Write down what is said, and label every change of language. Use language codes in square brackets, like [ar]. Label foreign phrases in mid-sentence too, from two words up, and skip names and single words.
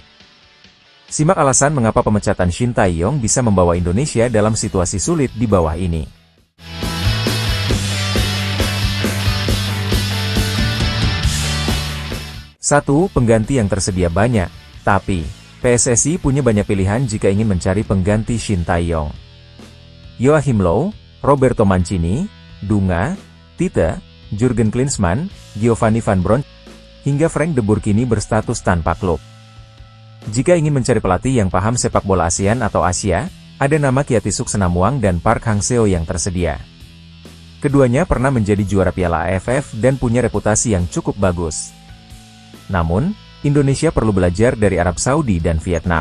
[id] Simak alasan mengapa pemecatan Shin Tae-yong bisa membawa Indonesia dalam situasi sulit di bawah ini. 1. Pengganti yang tersedia banyak, tapi PSSI punya banyak pilihan jika ingin mencari pengganti Shin Tae-yong. Joachim Low, Roberto Mancini, Dunga, Tite, Jurgen Klinsmann, Giovanni Van Bronckhorst, hingga Frank de Boer kini berstatus tanpa klub. Jika ingin mencari pelatih yang paham sepak bola ASEAN atau Asia, ada nama Kiatisuk Senamuang dan Park Hang-seo yang tersedia. Keduanya pernah menjadi juara Piala AFF dan punya reputasi yang cukup bagus. Namun, Indonesia perlu belajar dari Arab Saudi dan Vietnam.